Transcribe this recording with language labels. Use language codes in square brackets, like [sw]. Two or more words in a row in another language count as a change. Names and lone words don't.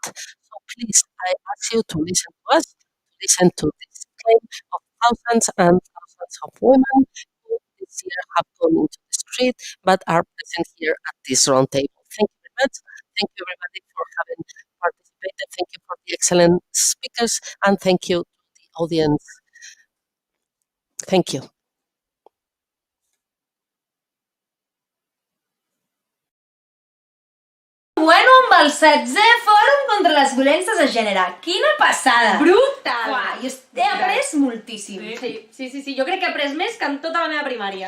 [en] So please, I ask you to listen to us, to listen to this claim of thousands and thousands of women who this year have gone into the street but are present here at this round table. Thank you very much. Thank you everybody for having participated. Thank you for the excellent speakers, and thank you to the audience. Thank you. [ca] Bueno, amb el 16è Fòrum contra les violències de gènere. Quina passada! Brutal! Uah, jo he après moltíssim. Sí, jo crec que he après més que en tota la meva primària.